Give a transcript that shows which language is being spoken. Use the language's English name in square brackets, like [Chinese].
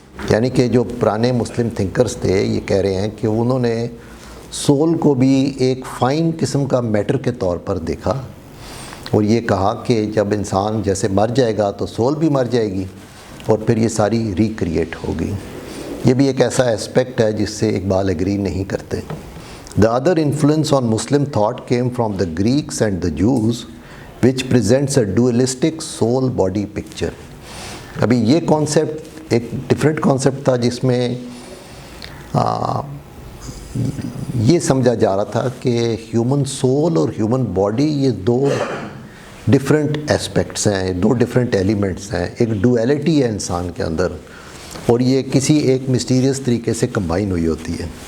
[Urdu] یعنی کہ جو پرانے مسلم تھنکرز تھے یہ کہہ رہے ہیں کہ انہوں نے سول کو بھی ایک فائن قسم کا میٹر کے طور پر دیکھا اور یہ کہا کہ جب انسان جیسے مر جائے گا تو سول بھی مر جائے گی اور پھر یہ ساری ریکریٹ ہوگی. یہ بھی ایک ایسا اسپیکٹ ہے جس سے اقبال ایگری نہیں کرتے. [English] The other influence on Muslim thought came from the Greeks and the Jews which presents a dualistic soul body picture. [Urdu] ابھی یہ کانسیپٹ ایک ڈفرینٹ کانسیپٹ تھا جس میں یہ سمجھا جا رہا تھا کہ ہیومن سول اور ہیومن باڈی یہ دو ڈفرینٹ ایسپیکٹس ہیں, دو ڈفرینٹ ایلیمنٹس ہیں. ایک ڈویلٹی ہے انسان کے اندر اور یہ کسی ایک مسٹیریس طریقے سے کمبائن ہوئی ہوتی ہے.